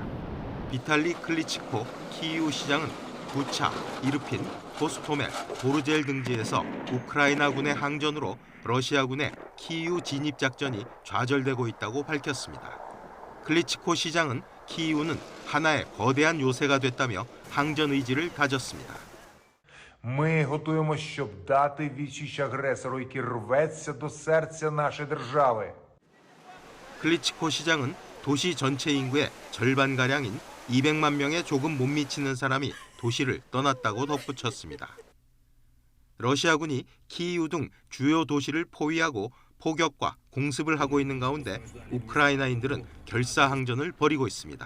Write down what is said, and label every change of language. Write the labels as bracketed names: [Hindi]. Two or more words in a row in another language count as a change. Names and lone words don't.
[Korean] 비탈리 클리치코 키이우 시장은 부차, 이르핀, 호스토멜, 보르젤 등지에서 우크라이나군의 항전으로 러시아군의 키이우 진입 작전이 좌절되고 있다고 밝혔습니다. 클리치코 시장은 키이우는 하나의 거대한 요새가 됐다며 항전 의지를 다졌습니다. [Ukrainian] Ми готуємося, щоб дати відсіч агресору, який рветься до серця нашої держави. [Korean] 클리치코 시장은 도시 전체 인구의 절반가량인 200만 명에 조금 못 미치는 사람이 도시를 떠났다고 덧붙였습니다. 러시아군이 키이우 등 주요 도시를 포위하고 포격과 공습을 하고 있는 가운데 우크라이나인들은 결사항전을 벌이고 있습니다.